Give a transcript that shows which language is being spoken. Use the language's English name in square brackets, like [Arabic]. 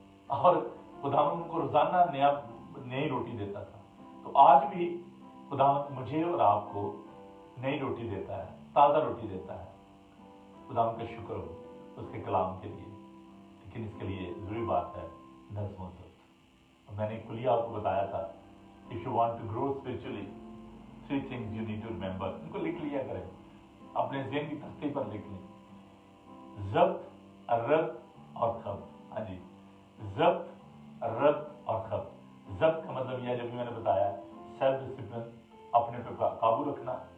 [Urdu] اور خداوند ان کو روزانہ نئی روٹی دیتا تھا. تو آج بھی خداوند مجھے اور آپ کو نئی روٹی دیتا ہے، تازہ روٹی دیتا ہے. خداوند کا شکر ہو اس کے کلام کے لیے. لیکن اس کے لیے ضروری بات ہے نظم و ضبط. میں نے کلیہ آپ کو بتایا تھا [English] if you want to grow spiritually 3 things you need to remember. [Urdu] ان کو لکھ لیا کریں، اپنے ذہن کی تختی پر لکھ لیں. ضبط، ربط اور خبط. ہاں جی، ضبط، ربط اور خبط. ضبط کا مطلب یہ ہے جو بھی میں نے بتایا، سیلف ڈسپلن، اپنے پہ قابو رکھنا.